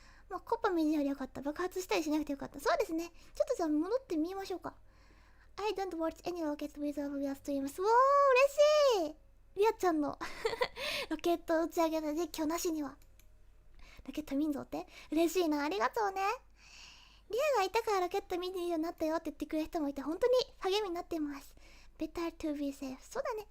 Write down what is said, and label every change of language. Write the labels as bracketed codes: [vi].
[ja] まあ、コッパ見るよりよかった。爆発したりしなくてよかった。そうですね。ちょっとじゃあ戻ってみましょうか。 [en] I don't watch any rockets without your streams. [ja] 嬉しいリアちゃんのロケット打ち上げの実況なしには。ロケット見んぞって嬉しいな。ありがとうね。リアがいたからロケット見るようになったよって言ってくれる人もいて本当に励みになってます。 [en] Better to be safe。 [ja] そうだね。